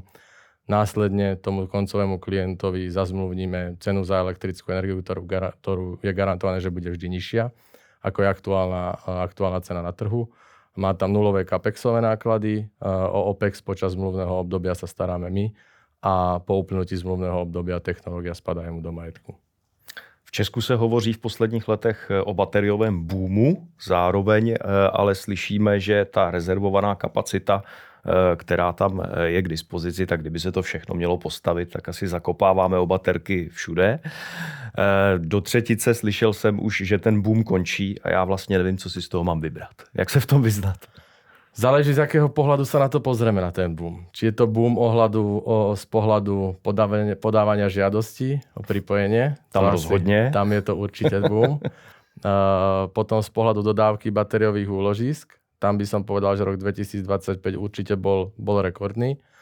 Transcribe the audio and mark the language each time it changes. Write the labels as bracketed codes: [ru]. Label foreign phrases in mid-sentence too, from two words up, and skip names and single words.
[sk] Následne tomu koncovému klientovi zazmluvníme cenu za elektrickú energiu, ktorú je garantované, že bude vždy nižšia, ako je aktuálna cena na trhu. Má tam nulové capexové náklady, o OPEX počas zmluvného obdobia sa staráme my a po uplynutí zmluvného obdobia technológia spadá jemu do majetku. [cs] V Česku se hovoří v posledních letech o bateriovém boomu, zároveň ale slyšíme, že ta rezervovaná kapacita, která tam je k dispozici, tak kdyby se to všechno mělo postavit, tak asi zakopáváme o baterky všude. Do třetice slyšel jsem už, že ten boom končí a já vlastně nevím, co si z toho mám vybrat. Jak se v tom vyznat? [sk] Záleží, z akého pohľadu sa na to pozrieme, na ten boom. Či je to boom z pohľadu podávania žiadosti o pripojenie. Tam rozhodne. Tam je to určite boom. Potom z pohľadu dodávky batériových úložisk. Tam by som povedal, že rok 2025 určite bol rekordný.